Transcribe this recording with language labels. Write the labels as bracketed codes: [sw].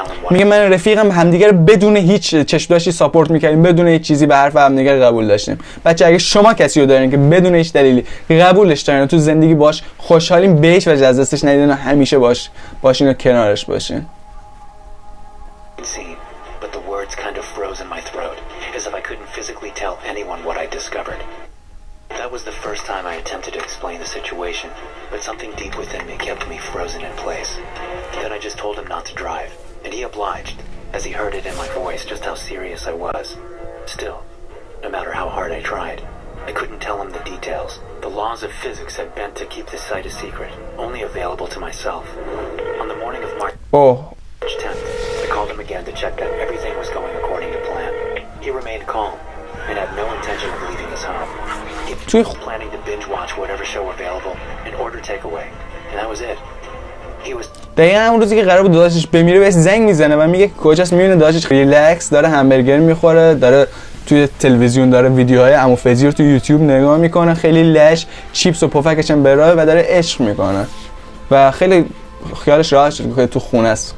[fa] میگه من رفیقم همدیگه رو بدون هیچ چشم‌داشتی ساپورت می‌کردیم، بدون هیچ چیزی به حرف همدیگه قبول داشتیم. بچه اگه شما کسی رو دارین که بدون هیچ دلیلی قبولش دارین و تو زندگی باش خوشحالین، به هیچ وجه از دستش ندیدین و همیشه باشین و کنارش باشین. [en] But the words kind of froze in my throat, as if I couldn't physically tell anyone what I discovered. That was the first time I attempted to explain the situation, but something deep within me kept me frozen in place. Then I just told him not to drive, and he obliged, as he heard it in my voice just how serious I was. Still, no matter how hard I tried, I couldn't tell him the details. The laws of physics had bent to keep this site a secret, only available to myself. On the morning of March 10th, I called him again to check that everything was going according to plan. He remained calm and had no intention of leaving his home. He was planning to binge watch whatever show available and order takeaway, and that was it. He was [fa] دقیقا همون روزی که قرار بود داداشش بمیره بهش زنگ میزنه و میگه کجاست. میبینه داداشش ریلکس داره همبرگر میخوره، داره توی تلویزیون داره ویدیوهای عمو فزی رو توی یوتیوب نگاه میکنه، خیلی لش، چیپس و پفکش هم به راه و داره عشق میکنه و خیلی خیالش راحت شد که تو خونه است.